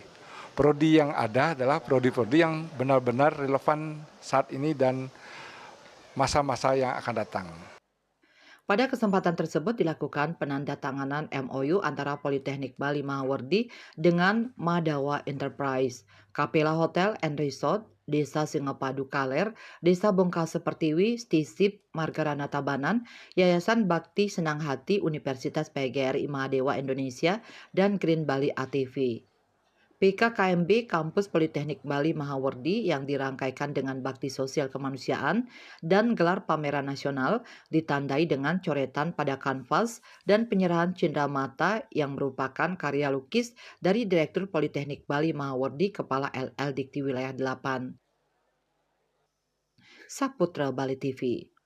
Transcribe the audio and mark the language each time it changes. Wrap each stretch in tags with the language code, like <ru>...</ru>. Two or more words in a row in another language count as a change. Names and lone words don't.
<id>Prodi yang ada adalah prodi-prodi yang benar-benar relevan saat ini dan masa-masa yang akan datang. Pada kesempatan tersebut dilakukan penandatanganan MOU antara Politeknik Bali Mahawardi dengan Madawa Enterprise, Kapela Hotel and Resort, Desa Singapadu Kaler, Desa Bongkase Pertiwi, Stisip Margarana Tabanan, Yayasan Bakti Senang Hati Universitas PGRI Mahadewa Indonesia, dan Green Bali ATV. PKKMB Kampus Politeknik Bali Mahawardi yang dirangkaikan dengan bakti sosial kemanusiaan dan gelar pameran nasional ditandai dengan coretan pada kanvas dan penyerahan cenderamata yang merupakan karya lukis dari Direktur Politeknik Bali Mahawardi Kepala LL Dikti Wilayah 8. Saputra Bali TV.</id>